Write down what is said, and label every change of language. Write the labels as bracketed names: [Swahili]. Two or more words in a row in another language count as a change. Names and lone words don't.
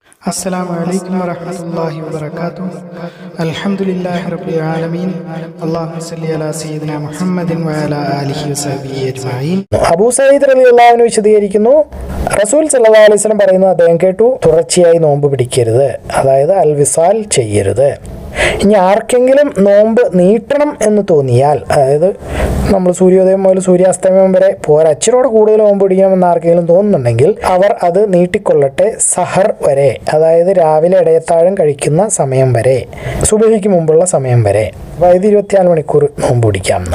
[Arabic] السلام عليكم ورحمة الله وبركاته. الحمد لله رب العالمين. اللهم صل على سيدنا محمد وعلى آله وصحبه أجمعين. [Malayalam] അബൂ സഈദ് [Arabic] رضي الله عنه [Malayalam] വിശദീകരിക്കുന്നു, റസൂൽ [Arabic] صلى الله عليه وسلم [Malayalam] പറയുന്നത് അദ്ദേഹം കേട്ടു, തുടർച്ചയായി നോമ്പ് പിടിക്കരുത്, അതായത് [Arabic] الوصال [Malayalam] ചെയ്യരുത്. ഇനി ആർക്കെങ്കിലും നോമ്പ് നീട്ടണം എന്ന് തോന്നിയാൽ, അതായത് നമ്മൾ സൂര്യോദയം മുതൽ സൂര്യാസ്തമയം വരെ പോരാ, ഇച്ചിരിയോടെ കൂടുതൽ നോമ്പ് പിടിക്കണമെന്ന് ആർക്കെങ്കിലും തോന്നുന്നുണ്ടെങ്കിൽ അവർ അത് നീട്ടിക്കൊള്ളട്ടെ സഹർ വരെ, അതായത് രാവിലെ ഇടയത്താഴം കഴിക്കുന്ന സമയം വരെ, സുബഹിക്ക് മുമ്പുള്ള സമയം വരെ, അതായത് 24 മണിക്കൂർ നോമ്പ് പിടിക്കാമെന്ന്.